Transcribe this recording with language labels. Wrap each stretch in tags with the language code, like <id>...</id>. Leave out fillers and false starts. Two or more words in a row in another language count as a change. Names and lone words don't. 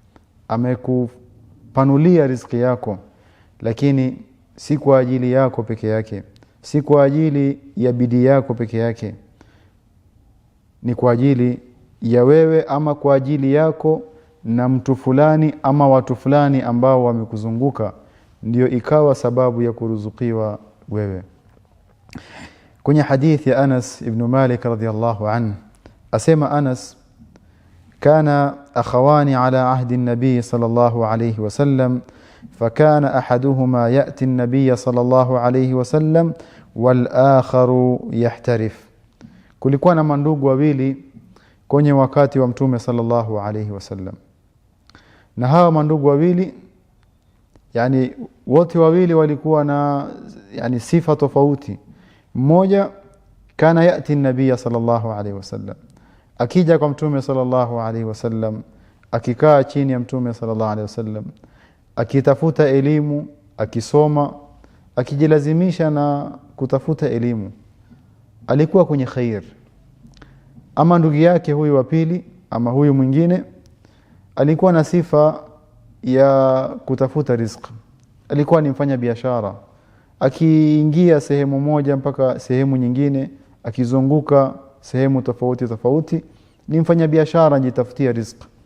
<sw>amekupanulia riziki yako, lakini si kwa ajili yako peke yake, si kwa ajili ya bidii yako peke yake, ni kwa ajili ya wewe ama kwa ajili yako na mtu fulani ama watu fulani ambao wamekuzunguka, ndio ikawa sababu ya kuruzukiwa wewe. Kwenye hadithi ya Anas ibn Malik</sw> <ar>رضي الله عنه, asema Anas, كان أخوان على عهد النبي صلى الله عليه وسلم فكان أحدهما يأتي النبي صلى الله عليه وسلم والآخر يحترف.</ar> <sw>Kulikuwa na mandugu wawili kwenye wakati wa Mtume</sw> <ar>صلى الله عليه وسلم,</ar> <sw>na hawa mandugu wawili, yani wote wawili walikuwa na yani sifa tofauti. Mmoja</sw> <ar>كان يأتي النبي صلى الله عليه وسلم,</ar> <sw>akija kwa Mtume</sw> <ar>صلى الله عليه وسلم,</ar> <sw>akikaa chini ya Mtume</sw> <ar>صلى الله عليه وسلم,</ar> <sw>akitafuta elimu, akisoma, akijilazimisha na kutafuta elimu, alikuwa kwenye khair. Ama ndugu yake huyu wa pili ama huyu mwingine alikuwa na sifa ya kutafuta riziki, alikuwa ni mfanya biashara, akiingia sehemu moja mpaka sehemu nyingine, akizunguka sehemu tofauti tofauti, ni mfanya biashara anajitafutia riziki.</sw>